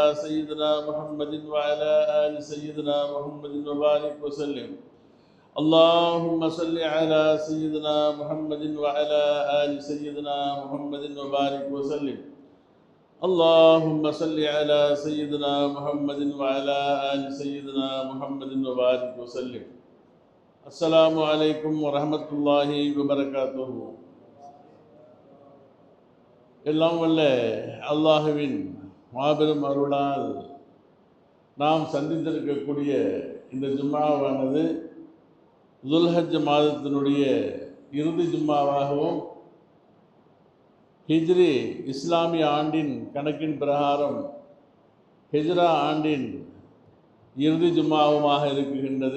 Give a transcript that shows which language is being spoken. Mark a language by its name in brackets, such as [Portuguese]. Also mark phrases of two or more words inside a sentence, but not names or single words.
[Arabic] سيدنا محمد وعلى آل سيدنا محمد وبارك وسلم اللهم صل على سيدنا محمد وعلى آل سيدنا محمد وبارك وسلم اللهم صل على سيدنا محمد وعلى آل سيدنا محمد وبارك وسلم السلام عليكم ورحمة الله وبركاته. [Tamil] எல்லாம் வல்ல அல்லாஹுவின் மாபெரும் அருளால் நாம் சந்தித்திருக்கக்கூடிய இந்த ஜும்மாவானது துல்ஹஜ் மாதத்தினுடைய இறுதி ஜும்மாவாகவும் ஹிஜ்ரி இஸ்லாமிய ஆண்டின் கணக்கின் பிரகாரம் ஹிஜ்ரா ஆண்டின் இறுதி ஜும்மாவுமாக இருக்குகின்றது.